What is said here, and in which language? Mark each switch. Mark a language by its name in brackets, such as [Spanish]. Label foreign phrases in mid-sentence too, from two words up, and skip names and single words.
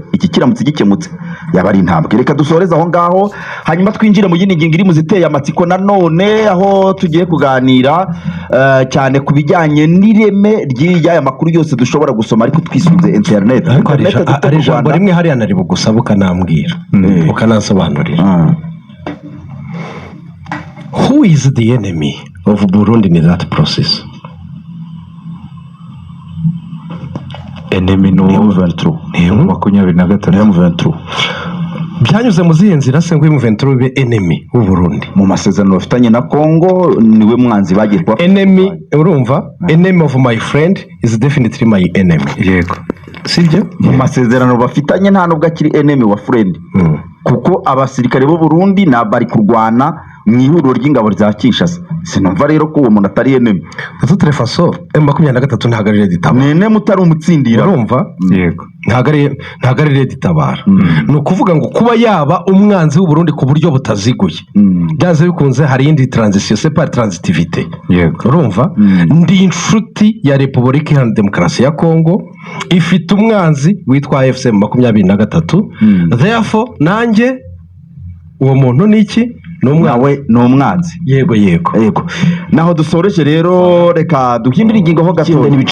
[Kinyarwanda] Iki kiramutse gikemutse yaba ari intambwe. Reka dusoreze aho ngaho hanyuma twinjire mu yindi ngingo iri mu ziteye amatsiko nanone, aho tugiye kuganira cyane ku bijyanye n'ireme ry'aya makuru yose dushobora gusoma ariko twisunze internet. Ari ijambo rimwe hariya nari bugusaba ukanambwira ukanasobanurira. [English] Who is the enemy of Burundi in that process? [Kinyarwanda] Enemy no M23. Ni M23. Byanyuze mu zihe nzira se ngo M23 [English] be enemy [Kinyarwanda] w'u Burundi? Mu masezerano bafitanye na Kongo niwe mwanzi bagirwa. Enemy urumva? [English] Enemy of my friend is definitely my enemy. [Kinyarwanda] Yego. Sibyo? Mu masezerano bafitanye nta nubwo akiri enemy wa friend. Kuko abasirikare b'u Burundi bari kurwana mu ihuriro ry'ingabo rya Kinshasa. Sinumva rero ko uwo muntu atari enemy. [French] De toute façon [Kinyarwanda] M23 ntago ari Tabara. Nene mutari umutsindira. Urumva? Yego. Ntago ari Tabara. No kuvuga ngo kuba yaba umwanzi w'u Burundi ku buryo butaziguye. Byanze bikunze hari indi transition, [French] c'est pas transitivité. [Kinyarwanda] Yego. Urumva? Ndi inshuti ya Republika Iharanira Demokarasi ya Kongo ifite umwanzi witwa AFC 23. Therefore nanjye uwo muntu niki nawe ni umwanzi. Yego. Naho dusoreje rero reka duhindure ingingo ho gato.